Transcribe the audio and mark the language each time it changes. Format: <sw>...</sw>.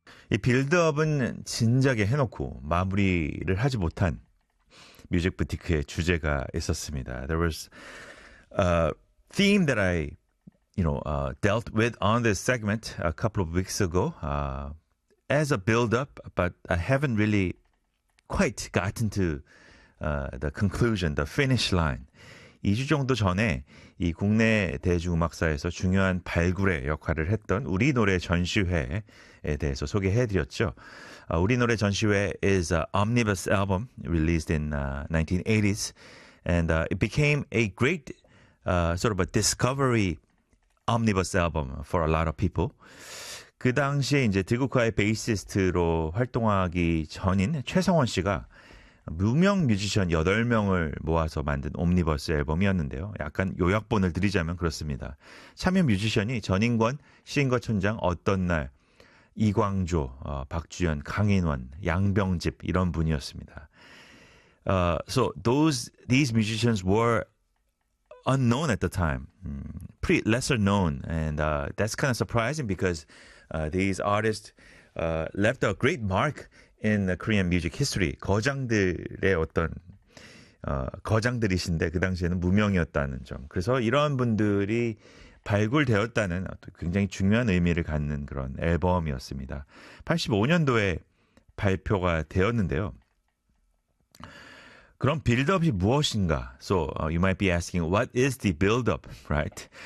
<ko>이 빌드업은 진작에 해놓고 마무리를 하지 못한 뮤직비디오의 주제가 있었습니다.</ko> <en>There was a theme that I, you know, dealt with on this segment a couple of weeks ago as a build-up, but I haven't really quite gotten to the conclusion, the finish line.</en> <ko>2주 정도 전에 이 국내 대중음악사에서 중요한 발굴의 역할을 했던 우리 노래 전시회에 대해서 소개해드렸죠.</ko> <en>우리 노래 전시회 is an omnibus album released in 1980s, and it became a great sort of a discovery omnibus album for a lot of people.</en> <ko>그 당시에 이제 드구카의 베이시스트로 활동하기 전인 최성원 씨가 무명 뮤지션 8명을 모아서 만든 옴니버스 앨범이었는데요. 약간 요약본을 드리자면 그렇습니다. 참여 뮤지션이 전인권, 시인과 촌장, 어떤 날, 이광조, 박주연, 강인원, 양병집 이런 분이었습니다.</ko> <en>So these musicians were unknown at the time, pretty lesser known, and that's kind of surprising because these artists left a great mark in the Korean music history.</en> <ko>거장들의 어떤 거장들이신데 그 당시에는 무명이었다는 점. 그래서 이러한 분들이 발굴되었다는 굉장히 중요한 의미를 갖는 그런 앨범이었습니다. 85년도에 발표가 되었는데요. 그럼 빌드업이 무엇인가?</ko> <en>So you might be asking, what is the build-up, right?</en>